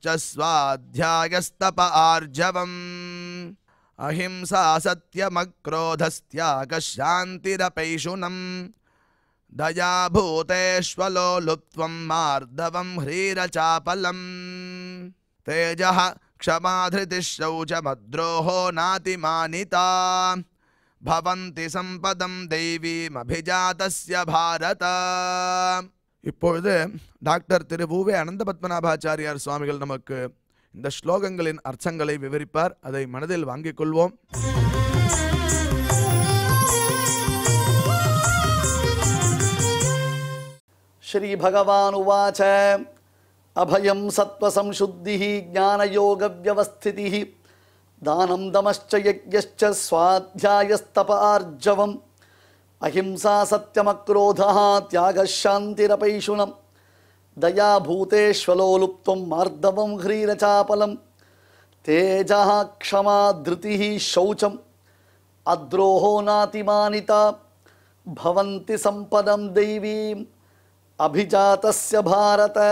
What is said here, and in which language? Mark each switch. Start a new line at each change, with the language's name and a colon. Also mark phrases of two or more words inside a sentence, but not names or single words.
Sanskrit: स्वाध्यायस्तप आर्जवम् अहिंसा सत्यमक्रोधस्त्यागः शान्तिरपैशुनम् दया भूतेष्वलो लुप्त्वं मार्दवं ह्रीरचापलम् तेजः क्षमा धृतिः शौचमद्रोहो नातिमानिता भवन्ति सम्पदं दैवीम् अभिजातस्य भारत.
Tamil: இப்பொழுது டாக்டர் திரு வு.வே. அனந்த பத்மநாபாச்சாரியார் சுவாமிகள் நமக்கு இந்த ஸ்லோகங்களின் அர்த்தங்களை விவரிப்பார். அதை மனதில் வாங்கிக் கொள்வோம்.
Sanskrit: श्री भगवानुवाच अभयं सत्त्वसंशुद्धिः ज्ञानयोगव्यवस्थितिः दानं दमश्च यज्ञश्च स्वाध्यायस्तप आर्जवम् अहिंसा सत्यमक्रोधः त्यागः शान्तिरपैशुनम् दया भूतेष्वलो लुप्त्वं मार्दवं ह्रीरचापलम् तेजः क्षमा धृतिः शौचम् अद्रोहो नातिमानिता भवन्ति सम्पदं दैवीम् अभिजातस्य भारत.